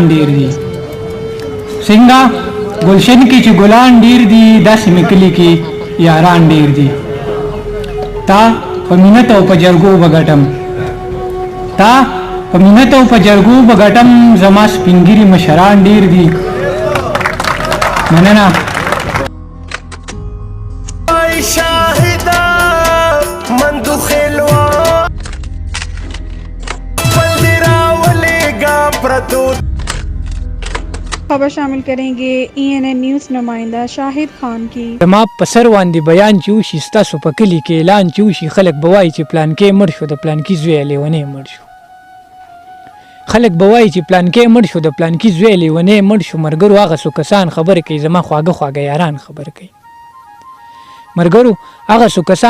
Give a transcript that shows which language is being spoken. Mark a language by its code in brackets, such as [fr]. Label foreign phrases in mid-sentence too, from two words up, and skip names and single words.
[ps] ډېر دي څنګه گلشن کې چې ګلان ډېر دي داسې مې کلي کې یاران ډېر دي تا په مینت او په جرګو بغټم تا په مینت او په جرګو بغټم زما سپینګیري مشران ډېر دي مننه [ur] خبر شامل کریں گے ENN نیوز نمائندہ شاہد خان کی [ps] زما په سر باندې بیان چې وشي ستاسو په کلي کې اعلان چې وشي خلک به وایي چې پلان کې مړ شو د پلان کې زوی لیونی مړ شو خلک به وایي چې پلان کې مړ شو د پلان کې زوی لیونی مړ شو مرګرو هغه څو کسان خبرې کوي زما خواږه خواږه یاران خبرې کوي مرګرو هغه څو کسان